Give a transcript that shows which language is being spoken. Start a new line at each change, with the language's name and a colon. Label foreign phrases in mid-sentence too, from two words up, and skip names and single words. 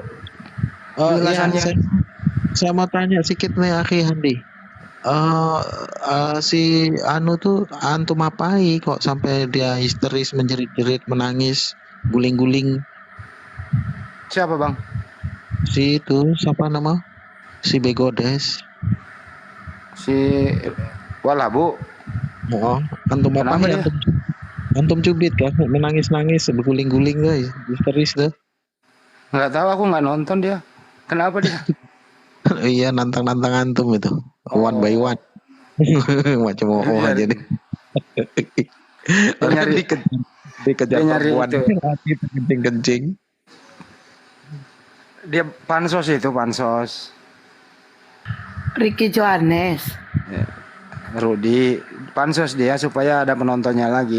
Indonesian: Ya, saya mau tanya sedikit nih, Akhi Handi. Si Anu tuh antum apai kok sampai dia histeris, menjerit-jerit, menangis, guling-guling? Siapa, Bang? Si itu siapa nama? Si Begodes. Si Walabu. Oh, antum apa ya? Antum cubit kan, menangis-nangis, berguling-guling guys, histeris tuh. Nggak tahu, aku nggak nonton dia. Kenapa dia? Iya, nantang-nantang antum itu,
English: one by one.
Indonesian: Macam aja deh. Dikejar perempuan, hati kencing-kencing. Dia pansos itu, pansos. Ricky Johannes. Rudi, pansos dia supaya ada penontonnya lagi.